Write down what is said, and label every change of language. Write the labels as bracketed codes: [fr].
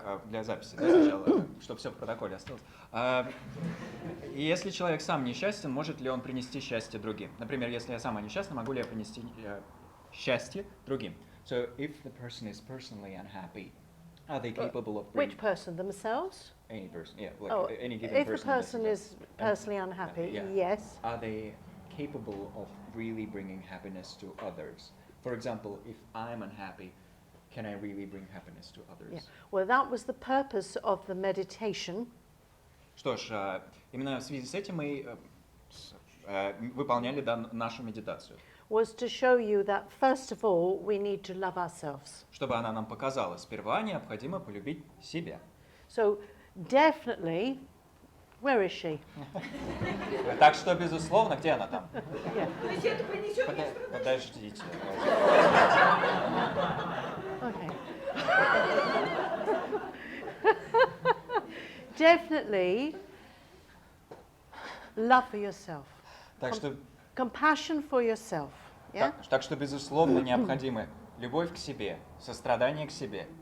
[ru] для записи, да, сначала, чтобы все в протоколе осталось. Если человек сам несчастен, может ли он принести счастье другим? Например, если я сама несчастна, могу ли я принести счастье другим? [en] So, if the person is personally unhappy, are they capable of bringing... Which person? Themselves? Any person, yeah, like any given person. If the person is personally unhappy, yeah. yes. Are they capable of really bringing happiness to others? For example, if I'm unhappy, can I really bring happiness to others? Yeah. Well, that was the purpose of the meditation. [ru] Что ж, именно в связи с этим мы выполняли нашу медитацию. [en] Was to show you that first of all we need to love ourselves. [ru] Чтобы она нам показала, сперва необходимо полюбить себя. [en] So definitely, where is she? [ru] Так что, безусловно, где она там? [en] Yeah. [ru] То есть это принесет мне страдания? Подождите. [en] Okay. Definitely, love for yourself. [ru] Так что, [en] Compassion for yourself. Yeah? [ru] так что, безусловно, необходимы любовь к себе, сострадание к себе.